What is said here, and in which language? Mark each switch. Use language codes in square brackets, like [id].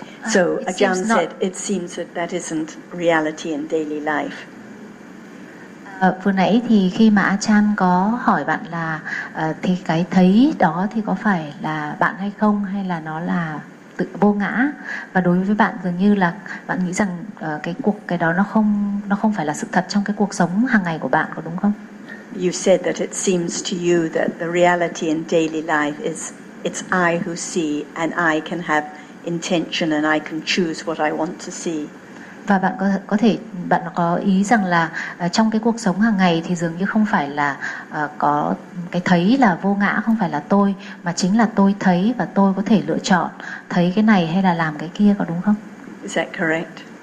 [en] So Ajahn said, it seems that that isn't reality in daily life. [vi] Vừa nãy thì khi mà Ajahn có hỏi bạn là thì cái thấy đó thì có phải là bạn hay không, hay là nó là tự vô ngã, và đối với bạn dường như là bạn nghĩ rằng cái đó nó không phải là sự thật trong cái cuộc sống hàng ngày của bạn, có đúng không? [en] You said that it seems to you that the reality in daily life is it's I who see, and I can have intention and I can choose what I want to see. [vi] Và bạn có ý rằng là trong cái cuộc sống hàng ngày thì dường như không phải là có cái thấy là vô ngã, không phải là tôi, mà chính là tôi thấy và tôi có thể lựa chọn thấy cái này hay là làm cái kia, có đúng không? [en] Is that correct?